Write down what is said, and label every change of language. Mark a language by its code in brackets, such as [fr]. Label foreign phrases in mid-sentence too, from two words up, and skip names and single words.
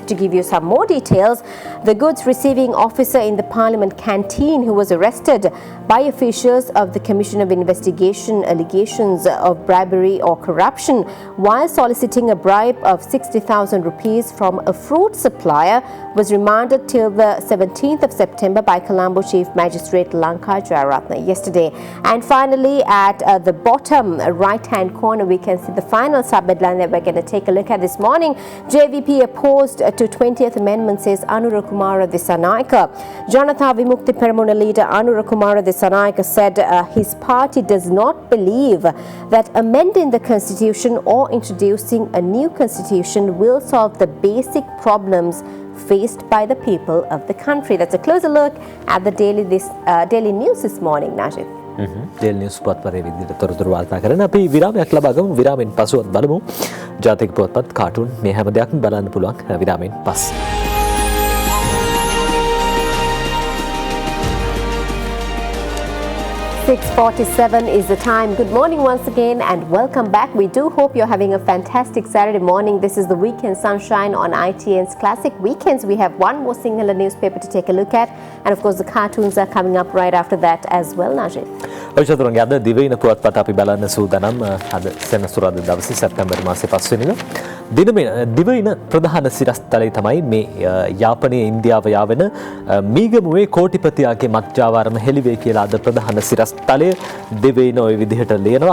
[en] To give you some more details, the goods receiving officer in the Parliament canteen who was arrested by officials of the Commission of Investigation allegations of bribery or corruption while soliciting a bribe of 60,000 rupees from a fruit supplier was remanded till the 17th of September by Colombo Chief Magistrate Lanka Jayaratna yesterday. And finally, at the bottom right-hand corner, we can see the final sub-headline that we're going to take a look at this morning. JVP opposed to 20th Amendment, says Anura Kumara Dissanayaka. Janatha Vimukti Peramuna leader Anura Kumara Dissanayaka said his party does not believe that amending the constitution or introducing a new constitution will solve the basic problems faced by the people of the country. That's a closer look at the daily news this morning, Najib. [si] ඩේලි නිවුස් පුවත්පතේ විදිහට තොරතුරු වාර්තා කරන අපි විරාමයක් ලබා ගමු. විරාමෙන් පසුවත් බලමු ජාතික පුවත්පත් කාටුන් මේ හැම දෙයක්ම බලන්න පුළුවන් විරාමෙන් පස්සේ. [en] 6:47 is the time. Good morning once again and welcome back. We do hope you're having a fantastic Saturday morning. This is the Weekend Sunshine on ITN's Classic Weekends. We have one more Sinhala newspaper to take a look at, and of course the cartoons are coming up right after that as well, Najib. [si] ඔයිචතුරුන්ගේ අද දිවයින පුවත්පත අපි බලන්න සූදානම්. අද සෙනසුරාදා දවසේ සැප්තැම්බර් මාසේ 5 වෙනිදා දිවයින ප්‍රධාන සිරස්තලය තමයි මේ යාපනයේ ඉන්දියාව යාවෙන මීගමුවේ කෝටිපතියාගේ මත්ජාවාරම හෙළිවේ කියලා අද ප්‍රධාන සිරස්තලය දිවයින ওই විදිහට ලියනවා.